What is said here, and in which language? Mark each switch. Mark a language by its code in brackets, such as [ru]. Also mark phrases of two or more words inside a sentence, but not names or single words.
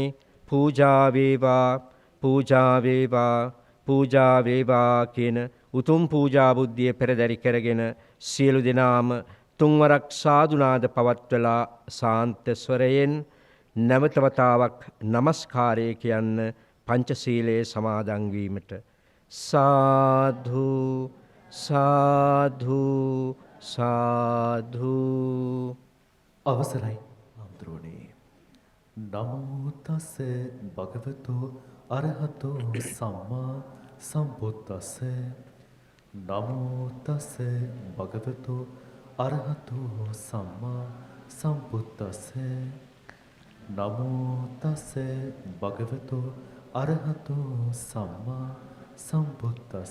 [si] පූජා වේවා පූජා වේවා පූජා වේවා කියන උතුම් පූජා බුද්ධිය පෙරදරි කරගෙන සියලු දෙනාම තුන්වරක් සාදුනාද පවත්වලා සාන්ත ස්වරයෙන් නැවත වතාවක් নমස්කාරය කියන්න පංචශීලයේ සමාදන් වීමට [pi] සාධු සාධු සාධු. [si] අවසරයි හාමුදුරුවනේ. [pi] නමෝ තස් භගවතු අරහතෝ සම්මා සම්බුද්දස්ස. නමෝ තස් භගවතු අරහතෝ සම්මා සම්බුද්දස්ස. නමෝ තස් භගවතු අරහතෝ සම්මා සම්බුද්දස්ස.